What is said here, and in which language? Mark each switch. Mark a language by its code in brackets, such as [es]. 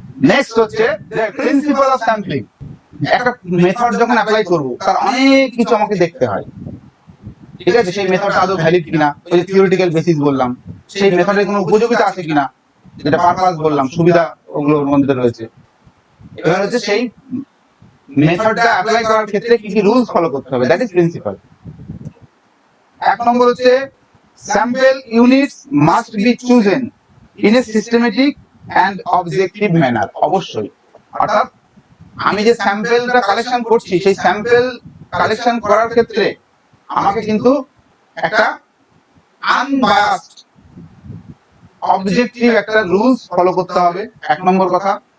[bn] Next হচ্ছে principal of sampling. একটা method যখন অ্যাপ্লাই করব তার অনেক কিছু আমাকে দেখতে হয়, ঠিক আছে? সেই মেথডটা আদৌ ভ্যালিড কিনা, ওই যে থিওরিটিক্যাল বেসিস বললাম, সেই মেথডের কোনো উপযোগিতা আছে কিনা, যেটা পারপাস বললাম, সুবিধা ওগুলোর মধ্যে রয়েছে। এবার হচ্ছে সেই মেথডটা অ্যাপ্লাই করার ক্ষেত্রে কি কি রুলস ফলো করতে হবে, দ্যাট ইজ প্রিন্সিপাল। 1 নম্বর হচ্ছে [en] sample units must be chosen in a systematic and objective manner। [bn] অবশ্যই, অর্থাৎ আমি যে স্যাম্পলটা কালেকশন করছি সেই স্যাম্পল কালেকশন করার ক্ষেত্রে আমাকে কিন্তু একটা আনবায়াসড অবজেক্টিভ একটা রুলস ফলো করতে হবে, 1 নম্বর কথা।